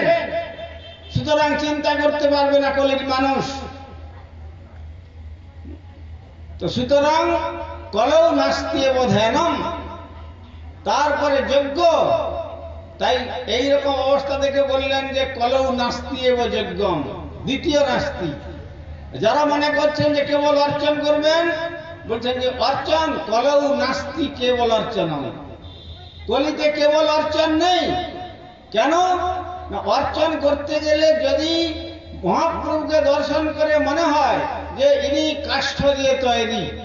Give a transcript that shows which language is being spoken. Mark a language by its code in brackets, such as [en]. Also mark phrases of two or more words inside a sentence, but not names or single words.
[bn] সুতরাং চিন্তা করতে পারবে না কলির মানুষ। তো সুতরাং [sa] কলৌ নাস্তি এব ধ্যানম, [bn] তারপরে যজ্ঞ। তাই এইরকম অবস্থা দেখে বললেন যে [sa] কলৌ নাস্তি এব যজ্ঞম, দ্বিতীয় নাস্তি। [bn] যারা মনে করছেন যে কেবল অর্চন করবেন, বলছেন যে [sa] অর্চন কলৌ নাস্তি কেবল অর্চনম। [bn] কলিতে কেবল অর্চন নেই। কেন না? অর্চন করতে গেলে যদি মহাপ্রভুকে দর্শন করে মনে হয় যে ইনি কাষ্ঠ দিয়ে তৈরি,